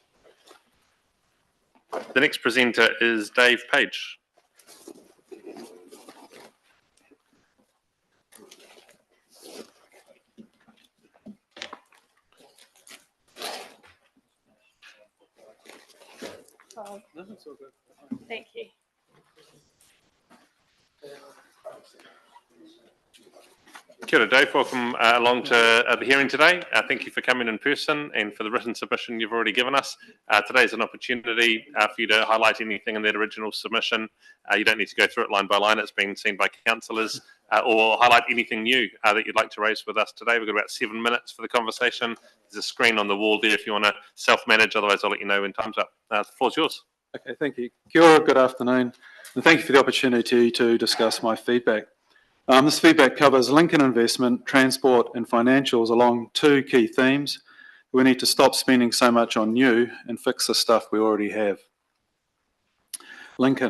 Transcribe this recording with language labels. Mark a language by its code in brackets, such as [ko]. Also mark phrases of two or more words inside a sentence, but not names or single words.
[en] The next presenter is Dave Page. Thank you. [mi] Kia ora, Dave. [en] Welcome along to the hearing today. Thank you for coming in person and for the written submission you've already given us. Today is an opportunity for you to highlight anything in that original submission. You don't need to go through it line by line. It's been seen by councillors, or highlight anything new that you'd like to raise with us today. We've got about 7 minutes for the conversation. There's a screen on the wall there if you want to self-manage. Otherwise, I'll let you know when time's up. The floor's yours. Okay, thank you. [mi] Kia ora, [en] good afternoon, and thank you for the opportunity to discuss my feedback. This feedback covers Lincoln investment, transport and financials along two key themes. We need to stop spending so much on new and fix the stuff we already have. Lincoln.